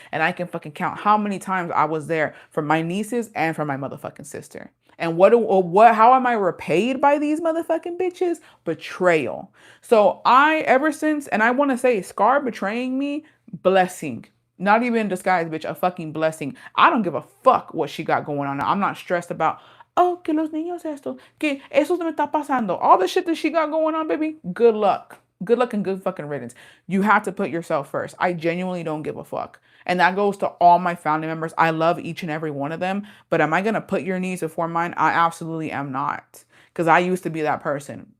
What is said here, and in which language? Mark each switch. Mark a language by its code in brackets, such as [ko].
[en] And I can fucking count how many times I was there for my nieces and for my motherfucking sister. And how am I repaid by these motherfucking bitches? Betrayal. So ever since, and I want to say, Scar betraying me, blessing. Not even in disguise, bitch, a fucking blessing. I don't give a fuck what she got going on. I'm not stressed about, oh, [es] que los niños esto, que eso me está pasando. [en] All the shit that she got going on, baby, good luck. Good luck and good fucking riddance. You have to put yourself first. I genuinely don't give a fuck. And that goes to all my family members. I love each and every one of them. But am I going to put your needs before mine? I absolutely am not. Because I used to be that person.